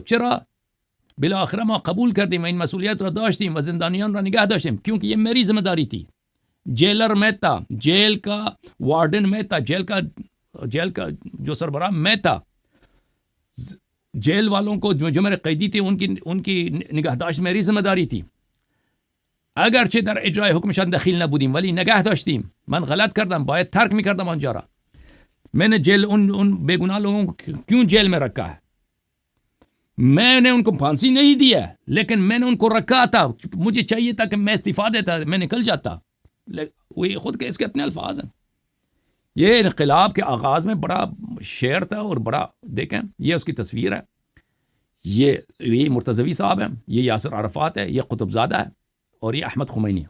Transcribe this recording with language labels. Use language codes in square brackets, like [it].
[fa] چرا؟ بالاخره ما قبول کردیم و این مسئولیت را داشتیم و زندانیان را نگه داشتیم، [ur] کیونکہ یہ میری ذمہ داری تھی. جیلر میں تھا، جیل کا وارڈن میں تھا، جیل کا جو سربراہ میں تھا. جیل والوں کو جو میرے قیدی تھے ان کی نگہداشت میری ذمہ داری تھی. [fa] اگرچه در اجرای حکمشان دخیل نبودیم ولی نگه داشتیم. من غلط کردم، باید ترک میکردم آنجا را. [ur] میں نے جیل ان بے گناہ لوگوں کو کیوں جیل میں رکھا ہے؟ میں نے ان کو پھانسی نہیں دیا لیکن میں نے ان کو رکھا تھا. مجھے چاہیے تھا کہ میں استعفیٰ دیتا, میں نکل جاتا. وہی خود کے اس کے اپنے الفاظ ہیں. یہ انقلاب کے آغاز میں بڑا شعر تھا اور بڑا, دیکھیں یہ اس کی تصویر ہے, یہ مرتضوی صاحب ہیں, یہ یاسر عرفات ہے, یہ قطب زادہ ہے, اور یہ احمد خمینی.